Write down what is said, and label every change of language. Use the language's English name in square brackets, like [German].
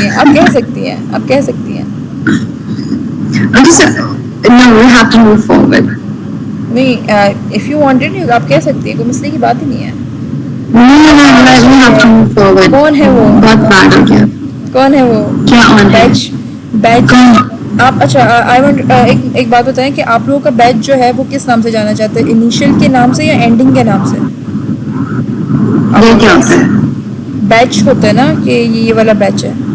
[Urdu] آپ کہہ سکتی ہیں, آپ کہہ سکتی ہیں. [English] Okay, so no, we have to move forward. [Urdu] نہیں, [English] if you wanted [Urdu] آپ کہہ سکتی ہیں, کوئی مسئلے کی بات ہی نہیں ہے. [English] No, we have to move forward. [Urdu] کون ہے وہ, بہت bad ہو گیا. کون ہے وہ کیا on ہے؟ بیچ آپ. اچھا آئی وانٹ ایک بات بتائیں کہ آپ لوگوں کا بیچ جو ہے وہ کس نام سے جانا چاہتے ہیں, انیشیل کے نام سے یا اینڈنگ کے نام سے؟ یہ کیا ہوتا ہے؟ بیچ ہوتا ہے نا کہ یہ والا بیچ ہے.